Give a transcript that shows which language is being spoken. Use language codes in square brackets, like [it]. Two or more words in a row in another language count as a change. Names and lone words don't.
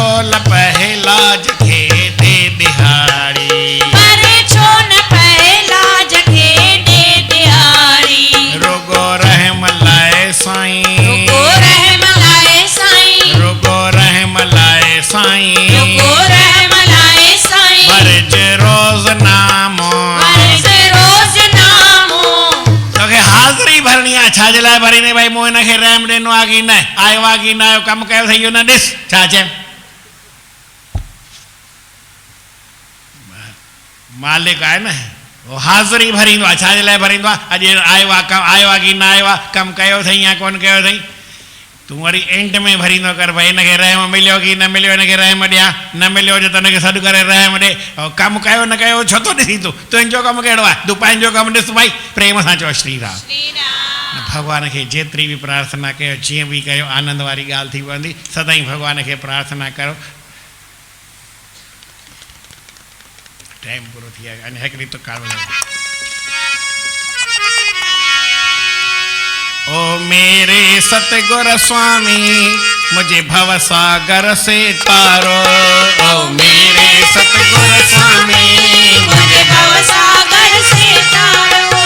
[sd] पल पहलाज खे दे दिहाड़ी परे छो न पहलाज खे दे दिहाड़ी रुगो रहम लाए साईं रुगो रहम लाए साईं रुगो रहम लाए साईं रुगो रहम लाए साईं फर्ज रोज नामो फर्ज रोज नामो तोखे हाज़िरी भरणी आहे छा जे लाइ भरींदे भाई मूं हिनखे रहम ॾिनो आहे की न आयो आहे की न आयो कमु कयो अथई इहो न ॾिस छा चए मालिक आहे न उहो हाज़िरी भरींदो आहे छा जे लाइ भरींदो आहे अॼु आयो आहे की न आयो आहे कमु कयो अथई या कोन कयो अथई तूं वरी एंड में भरींदो कर भाई हिनखे रहम मिलियो की न मिलियो हिनखे रहम ॾियां न मिलियो हुजे त हिनखे सॾु करे रहम ॾे ऐं कमु कयो न कयो छो थो ॾिसी तूं तुंहिंजो कमु कहिड़ो आहे तूं पंहिंजो कमु ॾिस भाई प्रेम सां चओ श्री राम श्री राम भगवान खे जेतिरी बि प्रार्थना कयो जीअं बि कयो आनंद वारी ॻाल्हि थी पवंदी सदाईं भगवान खे प्रार्थना करो टाइम पूरो थी वियो अञा हिकिड़ी तुकार [hi] ओ मेरे सतगुर स्वामी मुझे भव सागर से तारो ओ मेरे सतगुर स्वामी मुझे भव सागर से तारो